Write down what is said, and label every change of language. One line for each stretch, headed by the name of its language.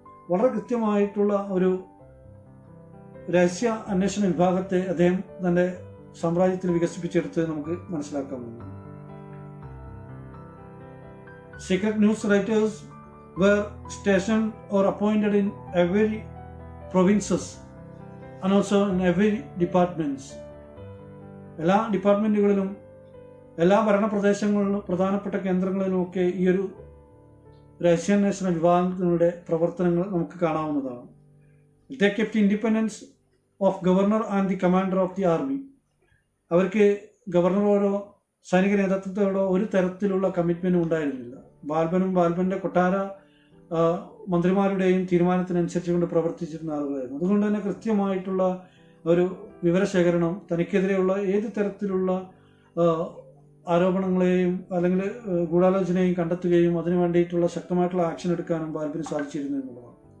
Malayalam: വളരെ കൃത്യമായിട്ടുള്ള ഒരു രഹസ്യ അന്വേഷണ വിഭാഗത്തെ അദ്ദേഹം തന്റെ സാമ്രാജ്യത്തിൽ വികസിപ്പിച്ചെടുത്ത് നമുക്ക് മനസ്സിലാക്കാവുന്നതാണ്.
English: Secret news writers were stationed or appointed in every provinces and also in every departments.
Malayalam: എല്ലാ ഡിപ്പാർട്ട്മെന്റുകളിലും എല്ലാ ഭരണപ്രദേശങ്ങളിലും പ്രധാനപ്പെട്ട കേന്ദ്രങ്ങളിലുമൊക്കെ ഈ ഒരു രഹസ്യാന്വേഷണ വിഭാഗങ്ങളുടെ പ്രവർത്തനങ്ങൾ നമുക്ക് കാണാവുന്നതാണ്.
English: They kept independence of governor and the commander of the army.
Malayalam: അവർക്ക് ഗവർണറോടോ സൈനിക നേതൃത്വത്തോടോ ഒരു തരത്തിലുള്ള കമ്മിറ്റ്മെന്റും ഉണ്ടായിരുന്നില്ല. ബാൽബനും ബാൽബന്റെ കൊട്ടാര മന്ത്രിമാരുടെയും തീരുമാനത്തിനനുസരിച്ചുകൊണ്ട് പ്രവർത്തിച്ചിരുന്ന ആളുകളായിരുന്നു. അതുകൊണ്ട് തന്നെ കൃത്യമായിട്ടുള്ള ഒരു വിവരശേഖരണം, തനിക്കെതിരെയുള്ള ഏത് തരത്തിലുള്ള ആരോപണങ്ങളെയും അല്ലെങ്കിൽ ഗൂഢാലോചനയെയും കണ്ടെത്തുകയും അതിനു വേണ്ടിയിട്ടുള്ള ശക്തമായിട്ടുള്ള ആക്ഷൻ എടുക്കാനും ബാൽബിന് സാധിച്ചിരുന്നു എന്നുള്ളതാണ്.